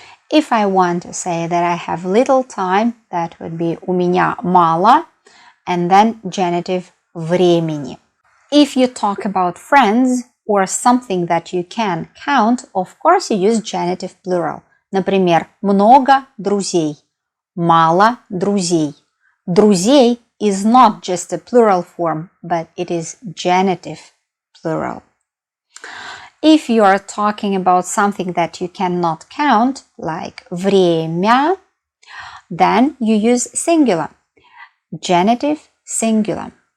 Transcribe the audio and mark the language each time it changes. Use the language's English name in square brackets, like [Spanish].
[English] If I want to say that I have little time, that would be [Russian] у меня мало, [English] and then genitive времени. If you talk about friends or something that you can count, of course you use genitive plural. [Russian] Например, много друзей, мало друзей. [English] Друзей is not just a plural form, but it is genitive plural. If you are talking about something that you cannot count, like время, then you use singular, genitive singular.